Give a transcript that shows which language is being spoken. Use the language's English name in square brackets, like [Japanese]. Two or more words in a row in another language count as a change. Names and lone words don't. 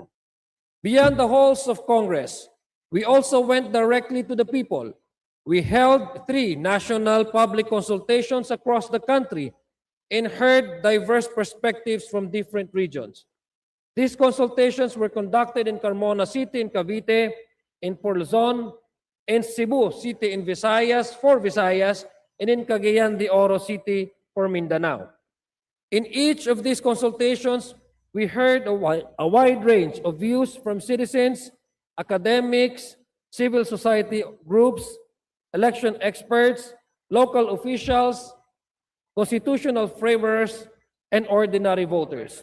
[English] Beyond the halls of Congress, we also went directly to the people. We held 3 national public consultations across the country and heard diverse perspectives from different regions. These consultations were conducted in Carmona City in Cavite, in Luzon, in Cebu City in Visayas, for Visayas, and in Cagayan de Oro City for Mindanao. In each of these consultations, we heard a wide range of views from citizens, academics, civil society groups, election experts, local officials, constitutional framers, and ordinary voters.